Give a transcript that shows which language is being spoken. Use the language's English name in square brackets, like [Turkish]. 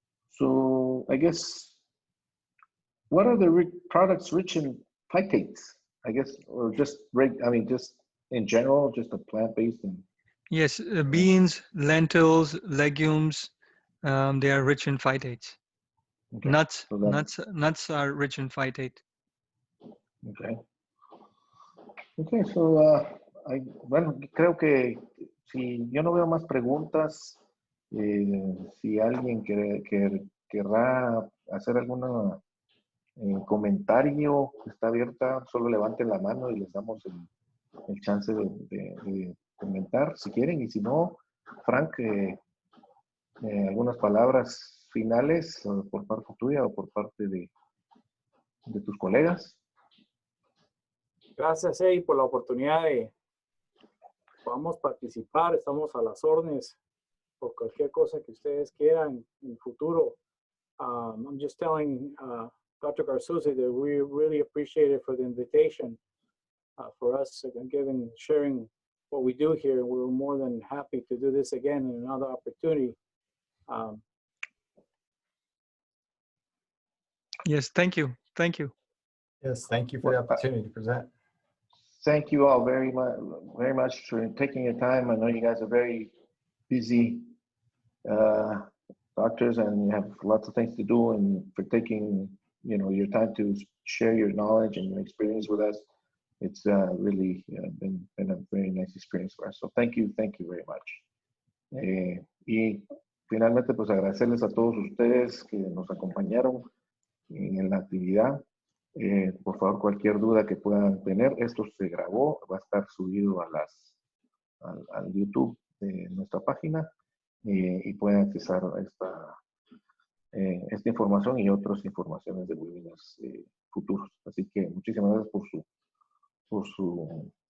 [English] So I guess, what are the products rich in phytates? I guess, or just just in general, just a plant-based and. Yes, beans, lentils, legumes, they are rich in phytates. Okay. Nuts are rich in phytate. Okay. Okay, so [Spanish] bueno, creo que si yo no veo más preguntas, si alguien querrá hacer algún comentario, está abierta, solo levanten la mano y les damos el chance de comentar si quieren, y si no, Frank, algunas palabras finales por parte tuya o por parte de tus colegas. Gracias, Eddie, por la oportunidad de podamos participar. Estamos a las órdenes por cualquier cosa que ustedes quieran en el futuro. [English] I'm just telling Dr. Garzuzi that we really appreciate it for the invitation for us sharing what we do here. We're more than happy to do this again in another opportunity. Yes, thank you. Thank you. Yes, thank you for the opportunity to present. Thank you all very much for taking your time. I know you guys are very busy doctors and you have lots of things to do, and for taking your time to share your knowledge and your experience with us. It's really been a very nice experience for us. So thank you very much. [Spanish] Y finalmente, pues agradecerles a todos ustedes que nos acompañaron en la actividad. Por favor, cualquier duda que puedan tener, esto se grabó, va a estar subido al YouTube de nuestra página, y pueden accesar a esta información y otras informaciones de webinars futuros. Así que muchísimas gracias por su